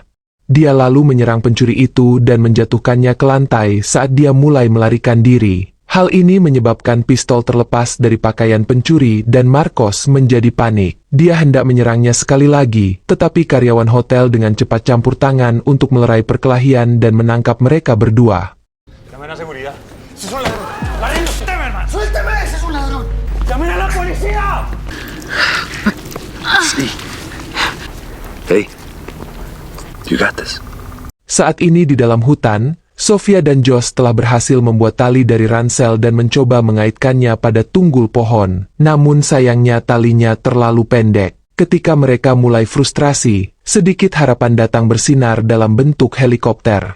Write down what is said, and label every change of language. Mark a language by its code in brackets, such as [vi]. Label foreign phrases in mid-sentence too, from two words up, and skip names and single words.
[id] Dia lalu menyerang pencuri itu dan menjatuhkannya ke lantai saat dia mulai melarikan diri. Hal ini menyebabkan pistol terlepas dari pakaian pencuri dan Marcos menjadi panik. Dia hendak menyerangnya sekali lagi, tetapi karyawan hotel dengan cepat campur tangan untuk melerai perkelahian dan menangkap mereka berdua. [es] Llamen a seguridad. ¡Ese es un ladrón! ¡Ladrón, suélteme, hermano! ¡Suélteme! ¡Ese es un ladrón! ¡Llamen a la policía! Sí. [en] Hey, you got this. [id] Saat ini di dalam hutan, Sofia dan Josh telah berhasil membuat tali dari ransel dan mencoba mengaitkannya pada tunggul pohon. Namun sayangnya talinya terlalu pendek. Ketika mereka mulai frustrasi, sedikit harapan datang bersinar dalam bentuk helikopter.